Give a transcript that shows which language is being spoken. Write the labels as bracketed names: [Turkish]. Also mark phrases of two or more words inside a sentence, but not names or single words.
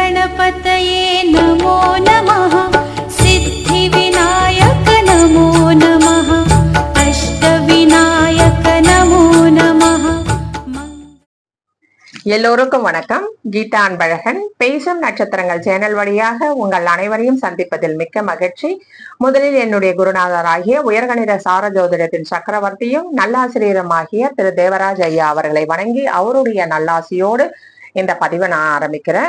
[Sanskrit] गणपतये नमो नमः सिद्धिविनायक नमो नमः अष्टविनायक नमो नमः। [Tamil] எல்லோருக்கும் வணக்கம். கீதா அன்பழகன் பேசும் நட்சத்திரங்கள் சேனல் வழியாக உங்கள் அனைவரையும் சந்திப்பதில் மிக்க மகிழ்ச்சி. முதலில் என்னுடைய குருநாதராகிய உயர்கணித சார ஜோதிடத்தின் சக்கரவர்த்தியும் நல்லாசிரியருமாகிய திரு தேவராஜ் ஐயா அவர்களை வணங்கி அவருடைய நல்லாசியோடு இந்த பதிவை நான் ஆரம்பிக்கிறேன்.